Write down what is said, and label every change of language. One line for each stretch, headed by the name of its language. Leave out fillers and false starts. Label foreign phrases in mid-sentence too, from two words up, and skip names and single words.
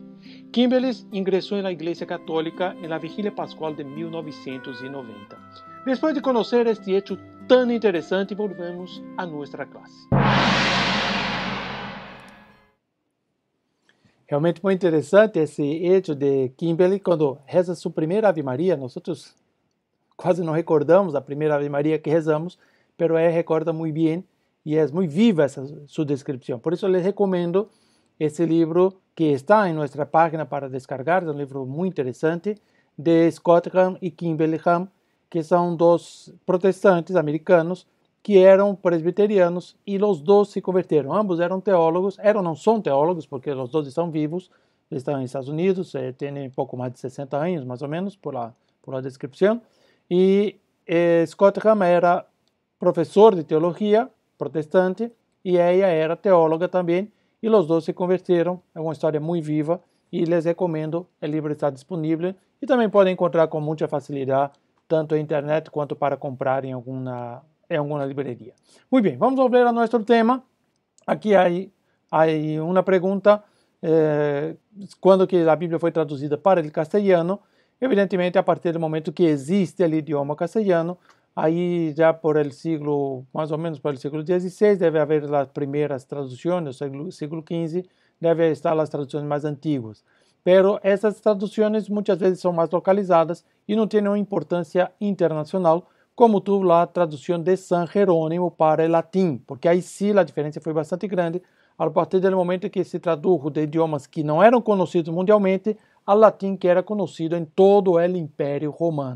Spanish: Kimberly ingresó en la Iglesia Católica en la Vigilia Pascual de 1990. Después de conocer este hecho tan interesante, volvemos a nuestra clase. Realmente muy interesante esse hecho de Kimberly,
Portuguese: quando reza sua primeira Ave Maria. Nós quase não recordamos a primeira Ave Maria que rezamos, pero ela recorda muito bem
Spanish: y es muy viva su descripción. Por eso les recomiendo ese libro que está en nuestra página para descargar, es un libro muy interesante, de Scott Hahn y Kimberly Hahn, que son dos protestantes americanos
Portuguese: que eram presbiterianos e os dois se converteram. Ambos eram teólogos, não são teólogos porque os dois estão vivos, estão nos Estados Unidos, têm pouco mais de 60 anos, mais ou menos, por la descrição. E Scott Hahn era professor de teologia protestante e ela era teóloga também, e os dois se converteram. É uma história muito viva e les recomendo. O livro está disponível e também podem encontrar com muita facilidade, tanto na internet quanto para comprar em alguma librería.
Spanish: Muy bien, vamos a volver a nuestro tema. Aquí hay una pregunta. Cuando que la Biblia fue traducida para el castellano, evidentemente a partir del momento que existe el idioma castellano, ahí ya por el siglo, más o menos por el siglo XVI, debe haber las primeras traducciones, siglo XV, debe estar las traducciones más antiguas.
Portuguese: Pero essas traduções muitas vezes são mais localizadas e não têm uma importância internacional, como tuvo a tradução de San Jerônimo para o latim, porque aí sim a diferença foi bastante grande, a partir do momento que se traduziu de idiomas que não eram conhecidos mundialmente ao latim que era conhecido em todo o Império Romano.